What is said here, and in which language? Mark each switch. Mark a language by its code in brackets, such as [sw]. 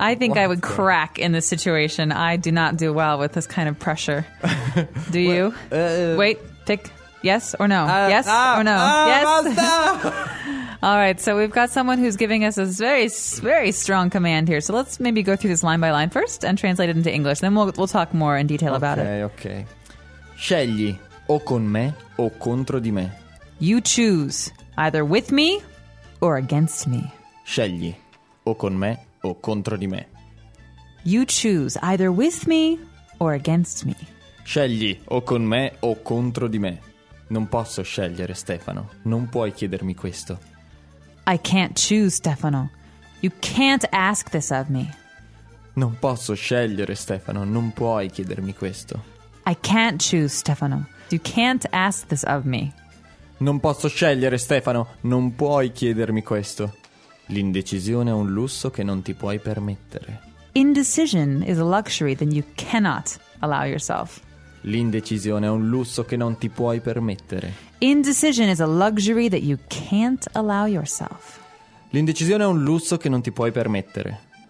[en] I think I would crack in this situation. I do not do well with this kind of pressure. Do you? Wait, pick. Yes or no? Yes or no? Yes. All right, so we've got someone who's giving us a very, very strong command here. So let's maybe go through this line by line first and translate it into English. Then we'll talk more in detail about it. Okay, okay. [it] Scegli o con me o contro di me. [en] You choose either with me or against me. [it] Scegli o con me o contro di me. [en] You choose either with me or against me. [it] Scegli o con me o contro di me. Non posso scegliere, Stefano. Non puoi chiedermi questo. [en] I can't choose, Stefano. You can't ask this of me. [it] Non posso scegliere, Stefano. Non puoi chiedermi questo. [en] I can't choose, Stefano. You can't ask this of me. [it] Non posso scegliere, Stefano. Non puoi chiedermi questo. L'indecisione è un lusso che non ti puoi permettere. [en] Indecision is a luxury that you cannot allow yourself. [it] L'indecisione è un lusso che non ti puoi permettere. [en] Indecision is a luxury that you can't allow yourself. [it] L'indecisione è un lusso che non ti puoi permettere.